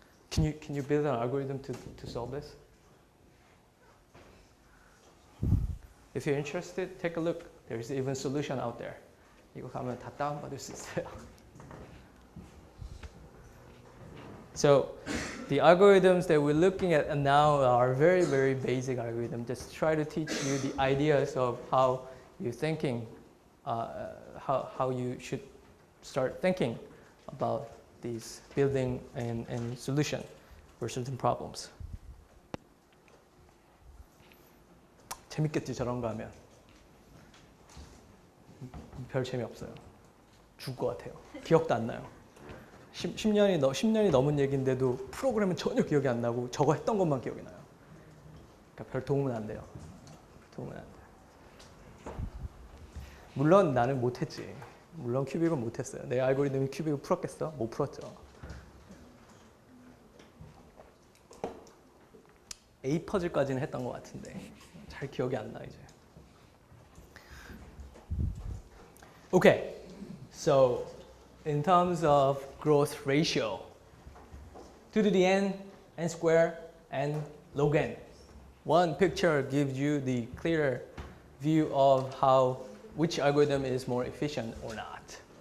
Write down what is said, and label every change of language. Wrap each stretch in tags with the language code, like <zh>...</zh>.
<en>Can you build an algorithm to solve this? If you're interested, take a look. There's even solution out there.</en> <ko>이거 가면 다 다운받을 수 있어요.</ko> <en>So the algorithms that we're looking at now are very, very basic algorithms. Just try to teach you the ideas of how you're thinking, how you should start thinking about these building and solution for certain problems.</en> <ko>재밌겠지, 저런 거 하면. 별 재미없어요. 죽을 것 같아요. 기억도 안 나요. 10년이 넘은 얘기인데도 프로그램은 전혀 기억이 안 나고 저거 했던 것만 기억이 나요. 그러니까 별 도움은 안 돼요. 도움은 안 돼요. 물론 나는 못했지. 물론 큐빅은 못했어요. 내 알고리즘이 큐빅을 풀었겠어? 못 풀었죠. A 퍼즐까지는 했던 것 같은데 잘 기억이 안 나 이제.</ko> <en>Okay, so in terms of growth ratio, 2 to the n square, and log n. One picture gives you the clear view of which algorithm is more efficient or not.</en>